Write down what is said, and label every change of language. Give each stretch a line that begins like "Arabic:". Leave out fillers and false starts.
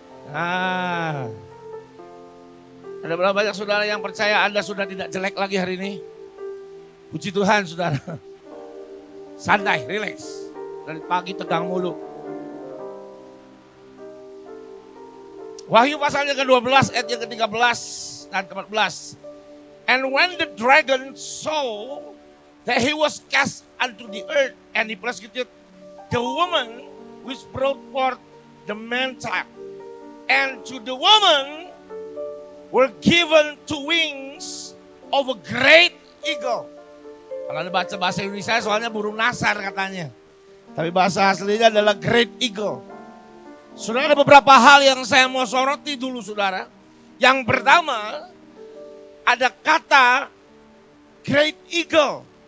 Indonesian: Nah, ada berapa banyak saudara yang percaya Anda sudah tidak jelek lagi hari ini? Puji Tuhan, saudara. Santai, relax. Dari pagi tegang mulu. Wahyu pasalnya ke-12 ayat yang ke-13 dan ke-14.
English: And when the dragon saw that he was cast unto the earth, and he persecuted the woman which brought forth the man child, and to the woman were given two wings of a great eagle.
Indonesian: Kalau Anda baca bahasa Indonesia soalnya burung nasar katanya, tapi bahasa aslinya adalah great eagle. Saudara, ada beberapa hal yang saya mau soroti dulu saudara. Yang pertama, ada kata great eagle.